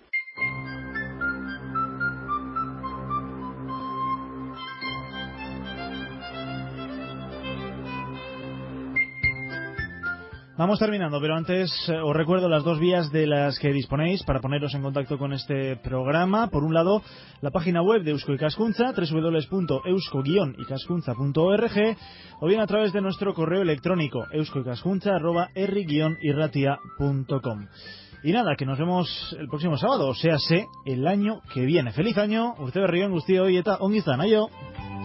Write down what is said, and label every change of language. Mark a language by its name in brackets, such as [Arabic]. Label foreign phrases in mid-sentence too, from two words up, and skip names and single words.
[Spanish] Vamos terminando, pero antes os recuerdo las dos vías de las que disponéis para poneros en contacto con este programa. Por un lado, la página web de Eusko Ikaskuntza, www.eusko-ikaskuntza.org, o bien a través de nuestro correo electrónico euskoikaskuntza@herri-irratia.com. Y nada, que nos vemos el próximo sábado, o sea, el año que viene. ¡Feliz año! [Basque] Urte berri on guztioi eta ongi izan, aio!